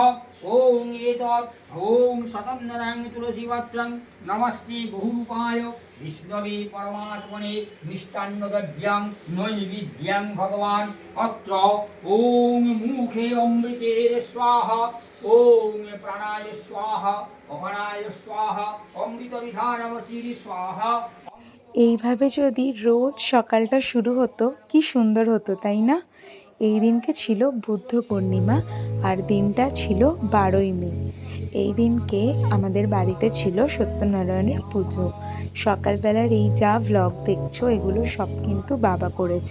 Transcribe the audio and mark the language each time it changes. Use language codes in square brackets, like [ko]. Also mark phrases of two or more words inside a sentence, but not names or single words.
[sa] ॐ एतत् ॐ सदन्दनं तुलसीपत्रं नमस्ते बहुरूपाय विष्णवे परमात्मने मिष्टान्नद्रव्यं नैवेद्यं भगवान् अत्र ॐ मुखे अमृतेर स्वाहा ॐ प्राणाय स्वाहा अपानाय स्वाहा अमृतविधानमसि स्वाहा। [bn] এইভাবে যদি রোজ সকালটা শুরু হতো কি সুন্দর হতো, তাই না? এই দিনকে ছিল বুদ্ধ পূর্ণিমা, আর দিনটা ছিল 12ই মে। এই দিনকে আমাদের বাড়িতে ছিল সত্যনারায়ণের পুজো। সকালবেলার এই যা ভ্লগ দেখছো, এগুলো সব কিন্তু বাবা করেছে।